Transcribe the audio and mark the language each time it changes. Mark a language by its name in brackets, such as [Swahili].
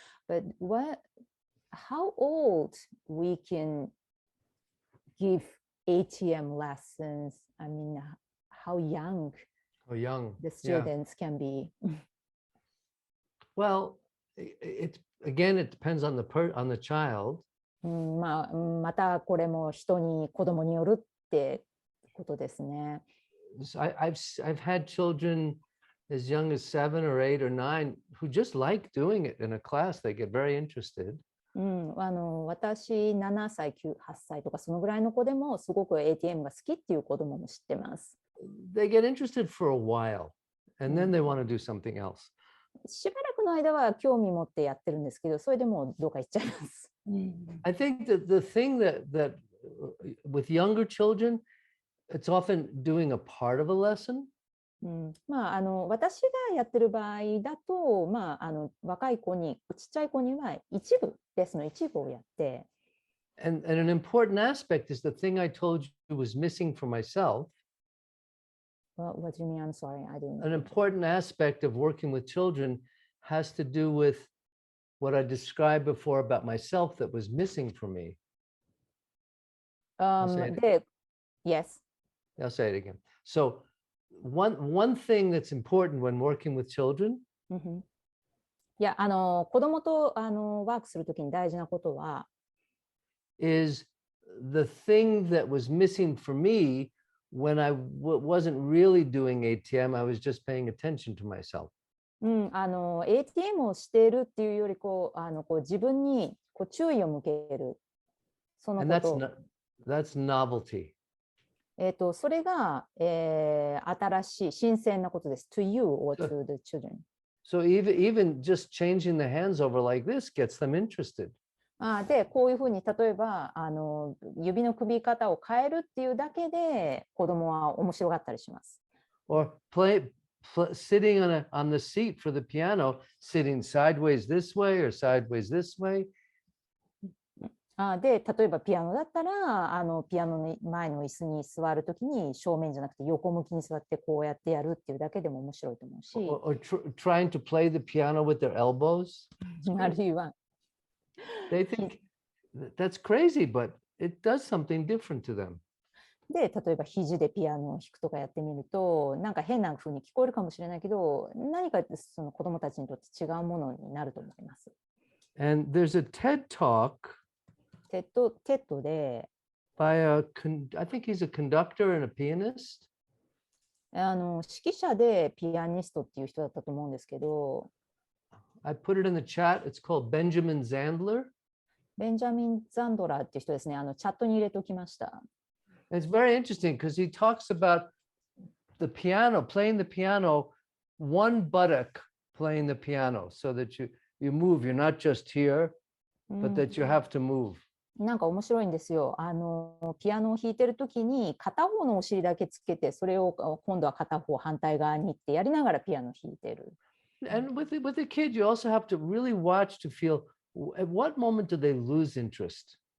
[English] But how old we can give ATM lessons? I mean, how young the students can be? Well, it depends on the child. [Japanese] またこれも子供によるってことですね。 [English] I've had children as young as 7 or 8 or 9 who just like doing it in a class. They get very interested. [Japanese] 私7歳、8歳とかそのぐらいの子でもすごく ATM が好きっていう子供も知ってます。 [English] They get interested for a while and then they want to do something else. [Japanese] しばらくの間は興味持ってやってるんですけど、それでもうどうか行っちゃいます。 [English] I think that the thing that with younger children, it's often doing a part of a lesson. [Japanese] 私がやってる場合だと、若い子に、ちっちゃい子にはレッスンの一部をやって。 [English] And an important aspect is the thing I told you was missing for myself. What do you mean? I'm sorry, I didn't. An important aspect of working with children has to do with what I described before about myself that was missing for me. Yes. I'll say it again. So one thing that's important when working with children. [Japanese] いや、子供とワークするときに大事なことは [English] is the thing that was missing for me when I wasn't really doing ATM. I was just paying attention to myself. [Japanese] ATM をしているっていうより自分に注意を向ける。そのこと。 [English] That's novelty. [Japanese] それが、新しい、新鮮なことです。 [English] To you or to the children. So even just changing the hands over like this gets them interested. [Japanese] で、こういうふうに例えば指の首方を変えるっていうだけで子供は面白がったりします。 [English] Or sitting on the seat for the piano, sitting sideways this way or sideways this way. [Japanese] で、例えばピアノだったらピアノの前の椅子に座るときに正面じゃなくて横向きに座ってこうやってやるっていうだけでも面白いと思うし。 [English] Or trying to play the piano with their elbows. [Japanese] あるいは。 [English] They think that's crazy, but it does something different to them. [Japanese] で、例えば肘でピアノを弾くとかやってみると、なんか変な風に聞こえるかもしれないけど、何かその子供たちにとって違うものになると思います。 [English] And there's a TED Talk. [Japanese] テッドで、 [English] by I think he's a conductor and a pianist. [Japanese] 指揮者でピアニストっていう人だったと思うんですけど、 [English] I put it in the chat. It's called Benjamin Zandler. [Japanese] ベンジャミン・ザンドラーっていう人ですね。チャットに入れておきました。 [English] It's very interesting because he talks about the piano, playing the piano, one buttock playing the piano, so that you move. You're not just here, but that you have to move. [Japanese] なんか面白いんですよ。ピアノを弾いてるときに片方のお尻だけつけて、それを今度は片方反対側にってやりながらピアノを弾いてる。 [English] And with the kid, you also have to really watch to feel at what moment do they lose interest.